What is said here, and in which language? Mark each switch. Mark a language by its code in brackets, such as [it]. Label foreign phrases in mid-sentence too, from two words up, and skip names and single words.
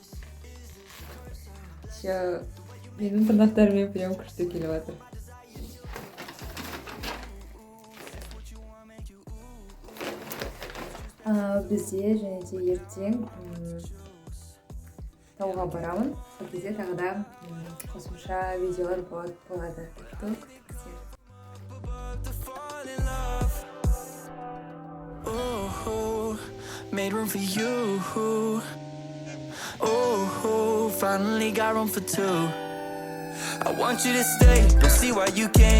[kk] Менің тырнақтарыммен прям күшті келіп жатыр. Бізде және де ертең тауға барамын. Сол кезде тағы да қосымша видеолар болады. [en] Made room for you. Oh, finally got room for two. I want you to stay, don't see why you can't.